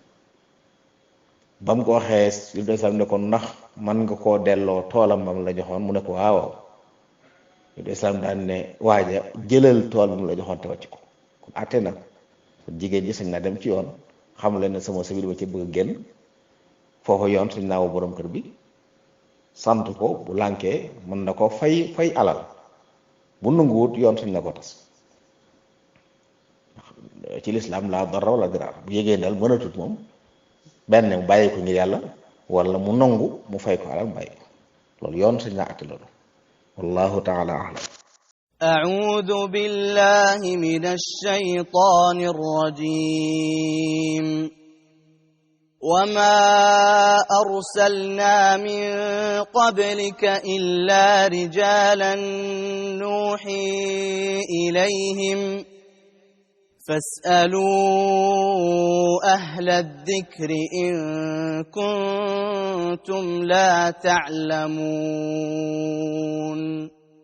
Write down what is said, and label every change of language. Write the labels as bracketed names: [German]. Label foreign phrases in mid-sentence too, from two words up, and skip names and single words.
[Wolof] ba mu ko waxee yu desam ne ko ndax man nga koo delloo toolam bam la joxoon mu ne ko waaw yu desam daan ne waaja jëlal tool bi mu la joxoon te wàcc ko kon àtte na kon jigéen ji sañ naa dem ci yoon xam leen ne sama sabir ba ci bëgg a génn foofu yoon suñ naa woo boroom kër bi sant ko bu lànkee mën na ko fay alal bu nanguwut yoon suñ na ko tas ci lislaam [Arabic] لا ضرر ولا ضرار [Wolof] bu yégee daal mënatut moom benn mu bàyyi ko ngir yàlla wala mu nangu mu fay ko alal bàyyi ko loolu yoon suñ naa àtte loolu [Arabic] والله تعالى أعلم. أعوذ بالله من الشيطان الرجيم وما أرسلنا من قبلك إلا رجالا نوحي إليهم فاسألوا أهل الذكر إن كنتم لا تعلمون